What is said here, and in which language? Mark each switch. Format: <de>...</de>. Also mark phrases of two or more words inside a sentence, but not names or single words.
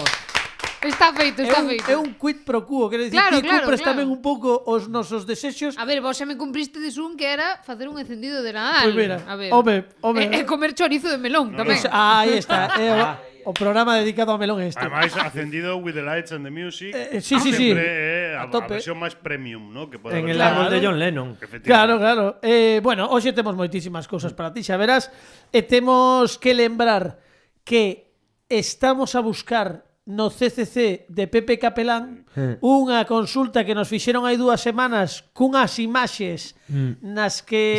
<gl>Está feito, está feito. É un quid pro quo, quero dicir, Claro, ti claro, cumpres claro. tamén un pouco os nosos desexos. A ver, vos xa me cumpriste de un que era facer un encendido de Nadal. Pois mira, a ver. home. E comer chorizo de melón tamén. Aí está, o programa dedicado ao melón este. Ademais, acendido</gl> <en>with the lights and the music.</en> <gl>Sí, sí, sí. Sempre A a tope. versión máis premium, ¿no? Que pode</gl> <es>En</es> <gl>haber.</gl> <es>el árbol de John Lennon.</es> <gl>Claro, claro. Bueno, hoxe temos moitísimas cousas para ti, xa verás. E temos que lembrar que estamos a buscar no CCC de Pepe Capelán unha consulta que nos fixeron hai 2 semanas cunhas imaxes nas que</gl>